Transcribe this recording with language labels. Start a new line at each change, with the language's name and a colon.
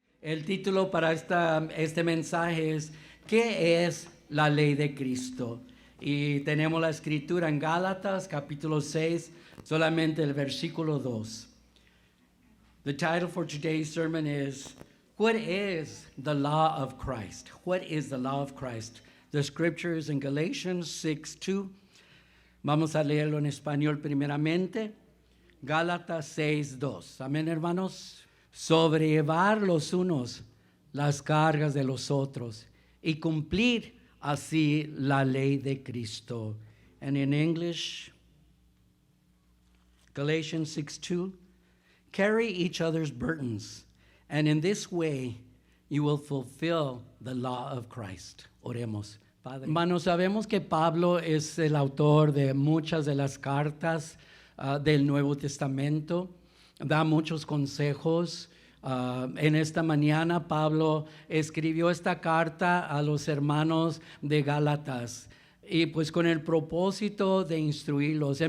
Spanish: El título para este mensaje es ¿qué es la ley de Cristo? Y tenemos la escritura en Gálatas capítulo 6, solamente el versículo 2.
English: The title for today's sermon is What is the law of Christ? What is the law of Christ? The scripture is in Galatians 6:2.
Spanish: Vamos a leerlo en español primeramente. Gálatas 6:2. Amén, hermanos. Sobrellevar los unos las cargas de los otros y cumplir así la ley de Cristo.
English: And in English, Galatians 6:2, carry each other's burdens, and in this way you will fulfill the law of Christ.
Spanish: Oremos. Padre. Hermanos, sabemos que Pablo es el autor de muchas de las cartas del Nuevo Testamento, da muchos consejos. En esta mañana Pablo escribió esta carta a los hermanos de Gálatas y pues con el propósito de instruirlos.